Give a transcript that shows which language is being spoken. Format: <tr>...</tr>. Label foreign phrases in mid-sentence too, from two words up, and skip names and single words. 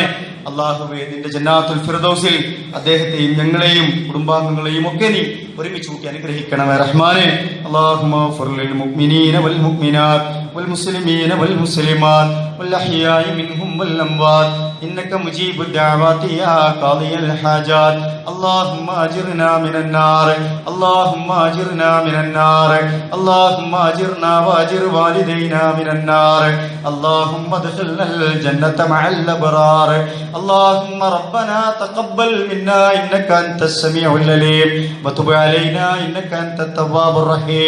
<ml>അല്ലാഹുവേ, നിന്റെ</ml> <ar>جنات الفردوس</ar> <ml>അദ്ദേഹത്തെയും ഞങ്ങളെയും കുടുംബാംഗങ്ങളെയും ഒക്കെ നീ ഒരുമിച്ച് കൂട്ടി അനുഗ്രഹിക്കണമേ റഹ്മാനെ.</ml> <ar>اللهم اغفر للمؤمنين والمؤمنات والمسلمين والمسلمات والأحياء منهم والأموات إنك مجيب الدعوات يا قاضي الحاجات. اللهم اجرنا من النار اللهم اجرنا من النار اللهم اجرنا واجر والدينا من النار اللهم ادخلنا الجنة مع الأبرار. اللهم ربنا تقبل منا إنك أنت السميع العليم وتب علينا إنك أنت التواب الرحيم.</ar>